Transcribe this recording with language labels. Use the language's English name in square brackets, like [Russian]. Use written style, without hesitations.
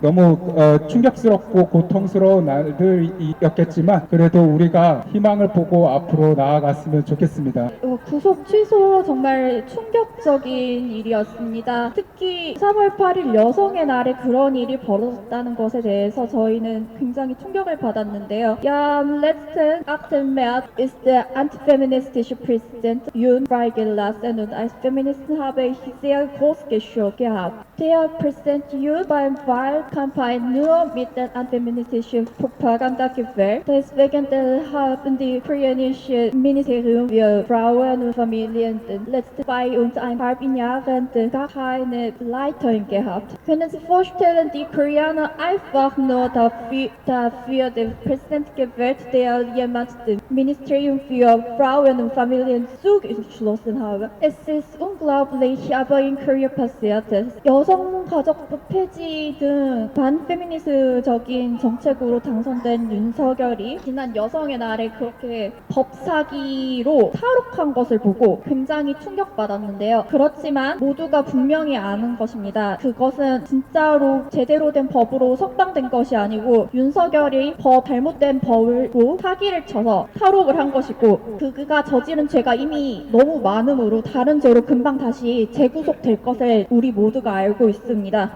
[Korean] 너무 충격스럽고 고통스러운 날들이었겠지만 그래도 우리가 희망을 보고 앞으로 나아갔으면 좋겠습니다. 구속 취소 정말 충격적인 일이었습니다. 특히 3월 8일 여성의 날에 그런 일이 벌어졌다는 것에 대해서 저희는 굉장히 충격을 받았는데요. [German] Ja, am letzten 8. März ist der antifeministische Präsident Yoon freigelassen und als Feministin habe ich sehr groß geschockt gehabt. Der Präsident Yoon beim Wahlkampagne nur mit der antifeministischen Propaganda gewählt. Deswegen haben die koreanische Ministerium für Frauen Frauen und Familien den letzten 2,5 Jahren gar keine Leiterin gehabt. Können Sie vorstellen, die Koreaner einfach nur dafür den Präsident gewählt, der jemand das Ministerium für Frauen und Familien zugeschlossen habe. Es ist unglaublich, aber in Korea passiert es. [Korean] 여성가족부 폐지 등 반페미니스트적인 정책으로 당선된 윤석열이 지난 여성의 날에 그렇게 법사기로 탈옥한 것을 보고 굉장히 충격받았는데요. 그렇지만 모두가 분명히 아는 것입니다. 그것은 진짜로 제대로 된 법으로 석방된 것이 아니고 윤석열이 잘못된 법으로 사기를 쳐서 탈옥을 한 것이고 그가 저지른 죄가 이미 너무 많으므로 다른 죄로 금방 다시 재구속될 것을 우리 모두가 알고 있습니다.